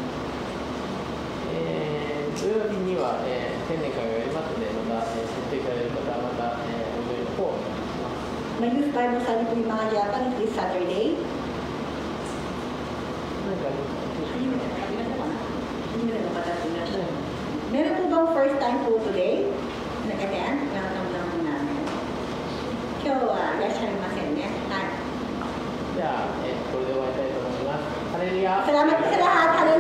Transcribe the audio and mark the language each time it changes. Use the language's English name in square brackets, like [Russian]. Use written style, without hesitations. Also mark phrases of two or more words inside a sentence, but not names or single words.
[Japanese] 土曜日には、青年会をやりますので、また、出席される方はまた、お祈りの方をお願いします。 [Filipino] May [English] youth Bible study [Filipino] po yung mga Japan [English] this Saturday. [Japanese] 何かありますか？ [Filipino] Meron po bang [English] first time [Filipino] po today? Nag-attend? Welcome lang po namin. [Japanese] 今日はいらっしゃいませんね。はい。じゃあ、これで終わりたいと思います。ハレルヤ。 [Filipino] Salamat po sa lahat.